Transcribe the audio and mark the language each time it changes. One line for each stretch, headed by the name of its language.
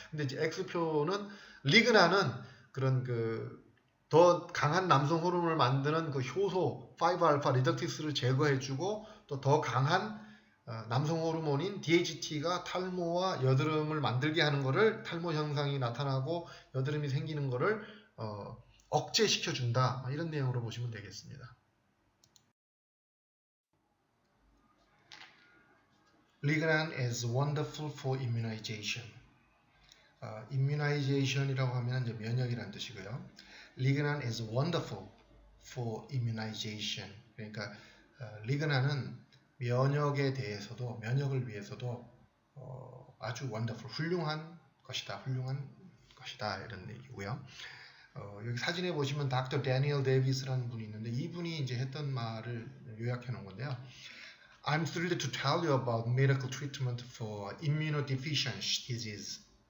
Korean: 근데 이제 X표는 리그난은 그런 그 더 강한 남성 호르몬을 만드는 그 효소 5알파 리덕티스를 제거해주고, 또 더 강한 남성 호르몬인 DHT가 탈모와 여드름을 만들게 하는 것을, 탈모 현상이 나타나고 여드름이 생기는 것을 억제시켜준다, 이런 내용으로 보시면 되겠습니다.
English: Lignan is wonderful for immunization.
Korean: immunization이라고 하면 이제 면역이라는 뜻이고요.
English: Lignan is wonderful for immunization.
Korean: 그러니까 리그난은 면역에 대해서도, 면역을 위해서도 아주 wonderful, 훌륭한 것이다, 이런 얘기고요. 여기 사진에 보시면 닥터 데니얼 데이비스라는 분이 있는데, 이분이 이제 했던 말을 요약해 놓은 건데요.
English: I'm thrilled to tell you about medical treatment for immunodeficiency disease.